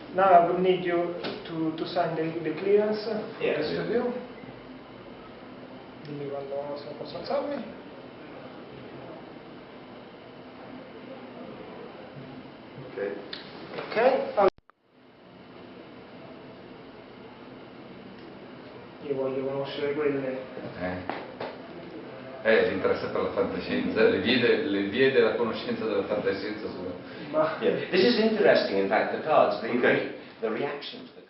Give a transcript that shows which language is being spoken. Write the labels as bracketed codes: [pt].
[en] Now I will need you to sign the clearance for Yes. this review. [it] Dimmi quando se posso alzarmi. Ok. Ok. Allora. Io voglio conoscere quelle. L'interesse per la fantascienza, le vie della conoscenza della fantascienza sono... [en] Yeah. This is interesting, in fact, the cards, the reaction to the